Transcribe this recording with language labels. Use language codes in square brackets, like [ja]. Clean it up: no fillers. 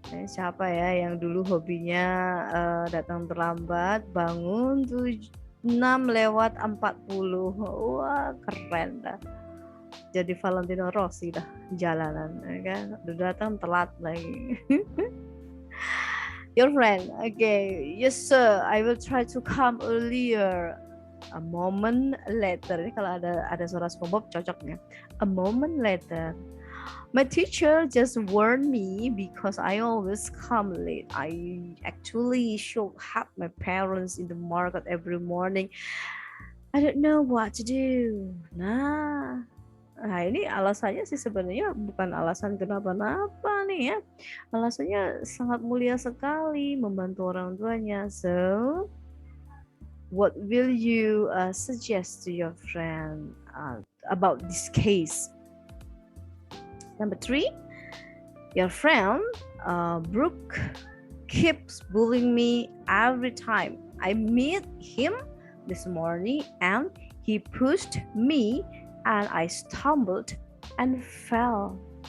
[id] Siapa ya yang dulu hobinya datang terlambat, bangun 6:40. Wah, keren dah. Jadi Valentino Rossi dah jalanan, kan? Udah datang telat lagi. [en] Your friend, okay, yes sir, I will try to come earlier. A moment later, [id] ini kalau ada suara SpongeBob cocoknya. [en] A moment later, my teacher just warned me because I always come late. I actually should have my parents in the market every morning. I don't know what to do. [id] Nah, ini alasannya sih sebenarnya bukan alasan kenapa-napa nih ya. Alasannya sangat mulia sekali, membantu orang tuanya. [en] So, what will you suggest to your friend about this case? Number 3, your friend Brooke keeps bullying me every time I meet him this morning, and he pushed me and I stumbled and fell.